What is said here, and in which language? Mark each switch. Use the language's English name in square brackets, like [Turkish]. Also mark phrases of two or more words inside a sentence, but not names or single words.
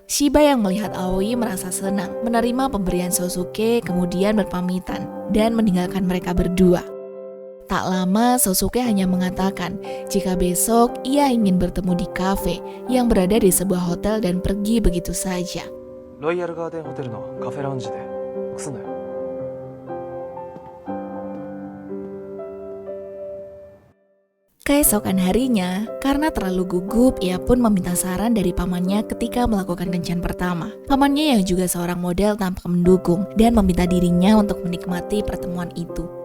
[Indonesian] Shiba yang melihat Aoi merasa senang menerima pemberian Sosuke, kemudian berpamitan dan meninggalkan mereka berdua. Tak lama Sosuke hanya mengatakan jika besok ia ingin bertemu di kafe yang berada di sebuah hotel dan pergi begitu saja. [Japanese] ロイヤルガーデンホテルのカフェラウンジでくすんだよ。 [Indonesian] Keesokan harinya, karena terlalu gugup, ia pun meminta saran dari pamannya ketika melakukan kencan pertama. Pamannya yang juga seorang model tampak mendukung dan meminta dirinya untuk menikmati pertemuan itu.